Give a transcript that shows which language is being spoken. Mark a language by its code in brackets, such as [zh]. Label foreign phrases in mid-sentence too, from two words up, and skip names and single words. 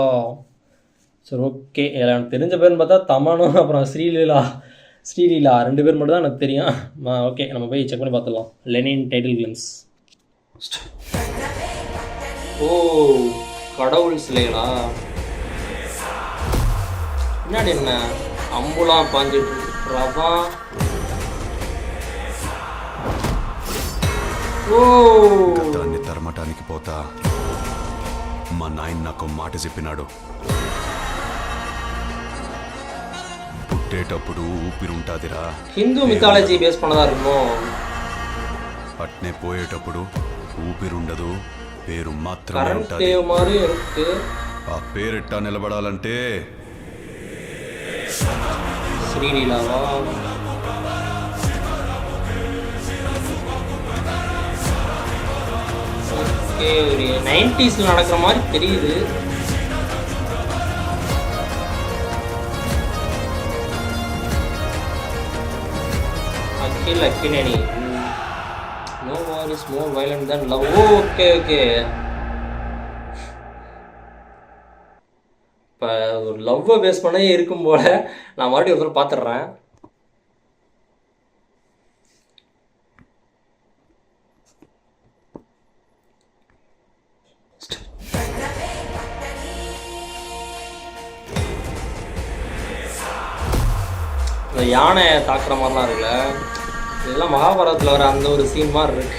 [ta] சரி ஓகே, எனக்கு தெரிஞ்ச பேர்னு பார்த்தா தமனும் அப்புறம் ஸ்ரீலீலா 2 பேர் மட்டும் தான் எனக்கு தெரியும். ஓகே, நம்ம போய் செக் பண்ணி பார்த்துடலாம். லெனின் [en] title glimpse. [ta] ஓ, கடவுள் சிலைகளா? முன்னாடி என்ன அம்புலாம் பாஞ்சிட்டு ரவா. [te] ఓ దాన్ని తరమటానికి పోతా మా నాయన నాకు మాట చెప్పినాడు, పుట్టేటప్పుడు ఊపిరుంటాదిరా. [en] Hindu mythology base [ta] பண்ணதா இருக்கும். [te] అట్నే పోయేటప్పుడు ఊపిరుండదు, పేరు మాత్రమే ఉంటది. ఆ పేరెట్టా నిలబడాలంటే శ్రీలీలావా? [ta] ஒரு 90s நடக்கிற மாதிரி தெரியுது. அகில் அக்கினேனி. [en] No war is more violent than love. okay okay, [ta] இப்போ ஒரு லவ்வை பேஸ் பண்ணே இருக்கும் போல. நான் மறுபடியும் ஒரு தடவை பார்த்துட்றேன். இந்த யானை தாக்குற மாதிரிலாம் இருக்குல்ல, இதெல்லாம் மகாபாரதத்தில் வர அந்த ஒரு சீன் மாதிரி இருக்கு.